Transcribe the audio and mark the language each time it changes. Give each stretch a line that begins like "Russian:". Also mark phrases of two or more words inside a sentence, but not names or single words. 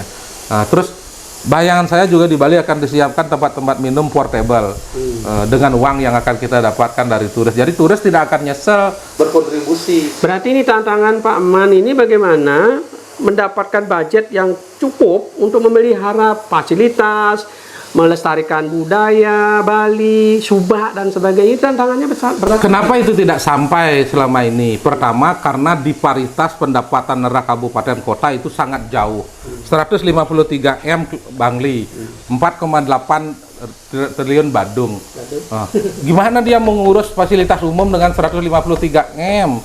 Indonesian: Terus bayangan saya juga di Bali akan disiapkan tempat-tempat minum portable dengan uang yang akan kita dapatkan dari turis. Jadi turis tidak akan nyesel berkontribusi. Berarti ini tantangan Pak Man ini bagaimana mendapatkan budget yang cukup untuk memelihara fasilitas, melestarikan budaya Bali, subak dan sebagainya. Tantangannya besar. Kenapa itu tidak sampai selama ini? Pertama, karena disparitas pendapatan daerah kabupaten kota itu sangat jauh. 153 M Bangli, 4,8 triliun Badung. Gimana dia mengurus fasilitas umum dengan 153 M?